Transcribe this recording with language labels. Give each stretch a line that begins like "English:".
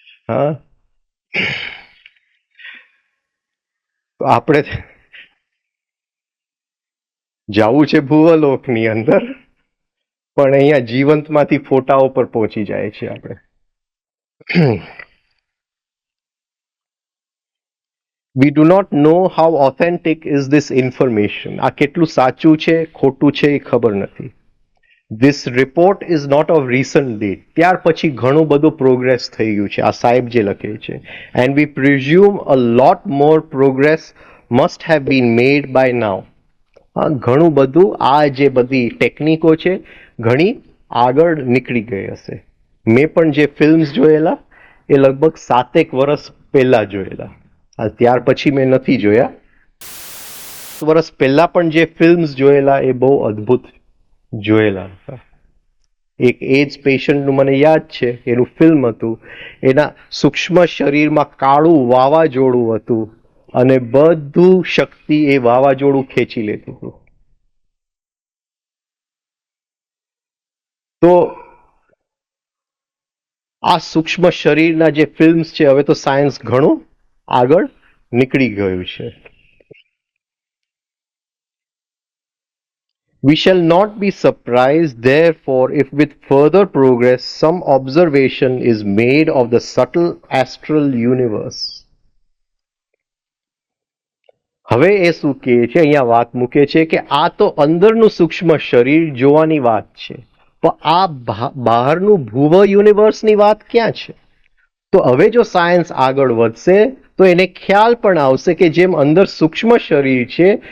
Gujarati: હા, તો આપણે જવું છે ભુવલોકની અંદર, પણ અહીંયા જીવંતમાંથી ફોટાઓ પર પહોંચી જાય છે આપણે.
English: We do not know how authentic is this information.
Gujarati: આ કેટલું સાચું છે ખોટું છે એ ખબર નથી.
English: This report is not of recent date.
Gujarati: ત્યાર પછી ઘણું બધું પ્રોગ્રેસ થઈ ગયું છે, આ સાહેબ જે લખે છે.
English: And we presume a lot more progress must have been made by now.
Gujarati: ઘણું બધું આ જે બધી ટેકનિકો છે ઘણી આગળ નીકળી ગઈ હશે. મેં પણ જે ફિલ્મ્સ જોયેલા એ લગભગ 7 વર્ષ પહેલા જોયેલા. ત્યાર પછી મેં નથી જોયા. વર્ષ પહેલા પણ જે ફિલ્મ્સ જોયેલા એ બહુ અદ્ભુત જોયેલા હતા. એક એજ પેશન્ટનું મને યાદ છે, એનું ફિલ્મ હતું, એના સૂક્ષ્મ શરીરમાં કાળું વાવાઝોડું હતું અને બધું શક્તિ એ વાવાઝોડું ખેંચી લેતું હતું. તો આ સૂક્ષ્મ શરીરના જે ફિલ્મ્સ છે, હવે તો સાયન્સ ઘણું આગળ નીકળી ગયું છે.
English: We shall not be surprised, therefore, if with further progress some observation is made of the subtle astral universe.
Gujarati: હવે એ શું કહે છે, અહીંયા વાત મૂકે છે કે આ તો અંદરનું સૂક્ષ્મ શરીર જોવાની વાત છે, પણ આ બહારનું ભુવ યુનિવર્સની વાત ક્યાં છે? તો હવે જો સાયન્સ આગળ વધશે તો એને ખ્યાલ પણ આવશે કે જેમ અંદર સૂક્ષ્મ શરીર છે